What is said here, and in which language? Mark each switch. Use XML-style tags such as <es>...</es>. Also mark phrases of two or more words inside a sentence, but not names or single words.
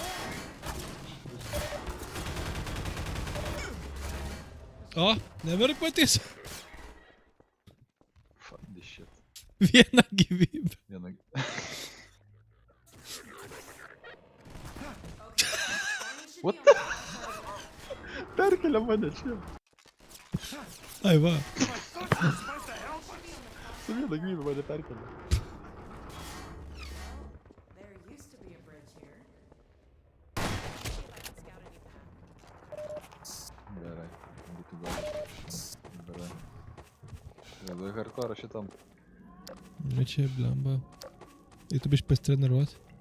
<lt>O, neverk patys.</lt> <en>Fuck this shit.</en> <lt>Viena gyvybė. Viena... What? Perkelia mane čia. Ai va. Su viena gyvybė mane perkelia.</lt> <en>There used to be a bridge here. See if I can scout any path.</en> <lt>Gerai. Būtų gal. Gerai. Labai hardcore šitam. Nu čia blemba. Tai tu biškį pasitreniruot.</lt>